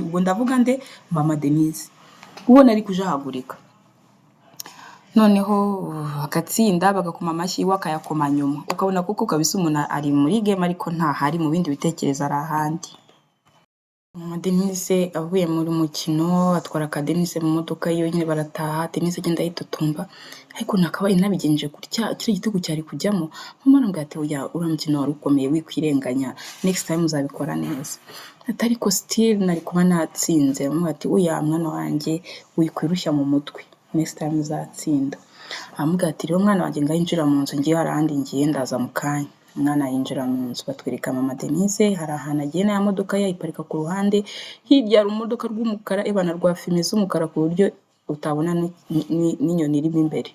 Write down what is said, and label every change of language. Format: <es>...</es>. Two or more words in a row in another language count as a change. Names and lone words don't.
<rw>Ubwo ndavuga nde mama Denise ubona ari kujahagurika, noneho agatsinda bagakoma amashyi we akayakoma nyuma, ukabona kuko kabisa umuntu ari muri game ariko ntahari, mu bindi bitekerezo ari ahandi. mama Denise avuye muri mukino atwara ka Denise mu modoka yiwe, nyine barataha, Denise agenda yitotomba, ariko nakabaye nabigenje gutya kiri gitego cyari kujyamo. Mama arambwira ati oya uriya mukino wari ukomeye wikwirenganya,</rw> <en>next time</en> <rw>uzabikora neza, atari ko still nari kuba natsinze. Amubwira ati oya mwana wanjye wikwirushya mu mutwe,</rw> <en>next time</en> <rw>uzatsinda. Amubwira ati rero mwana wanjye ngayinjira mu nzu ngiye harandi ngiye ndaza mu kanya. Umwana yinjira mu nzu, batwereka mama Denise hari ahantu agiye na modoka yayiparika ku ruhande, hirya hari umodoka rw'umukara ebana rwa fime z'umukara ku buryo utabona n'inyoni irimo imbere.</rw>